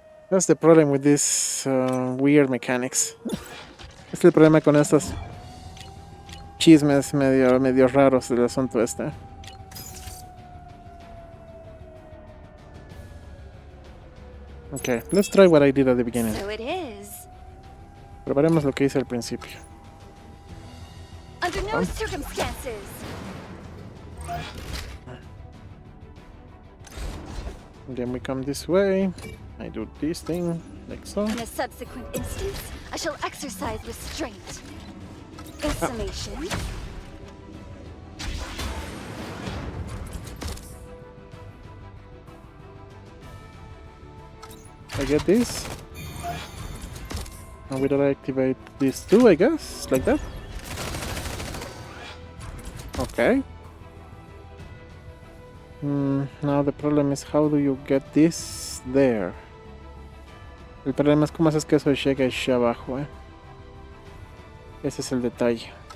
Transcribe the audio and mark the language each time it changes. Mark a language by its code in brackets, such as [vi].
[en] That's the problem with these weird mechanics. [es] Es el problema con estos chismes medio raros del asunto este. [en] Okay, let's try what I did at the beginning. So it is. [es] Probaremos lo que hice al principio. [en] Under no circumstances. Then we come this way. I do this thing, like so. In a subsequent instance, I shall exercise restraint. Installation. I get this. And we don't activate these two, I guess, like that. Okay. Now the problem is how do you get this there? [es] El problema es cómo haces que eso llegue allá abajo, Ese es el detalle.